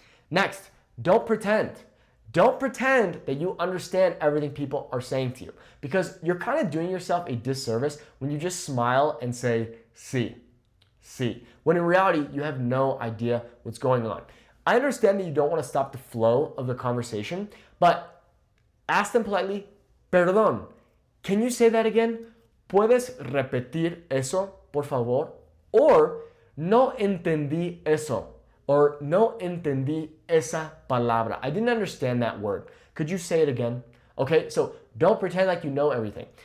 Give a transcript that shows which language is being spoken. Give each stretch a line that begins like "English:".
English: Next, don't pretend. Don't pretend that you understand everything people are saying to you because you're kind of doing yourself a disservice when you just smile and say, sí, when in reality, you have no idea what's going on. I understand that you don't want to stop the flow of the conversation, but ask them politely, perdón, can you say that again?
Spanish: ¿Puedes repetir eso, por favor? Or, no entendí eso. Or, no entendí esa palabra.
English: I didn't understand that word. Could you say it again? Okay, so don't pretend like you know everything.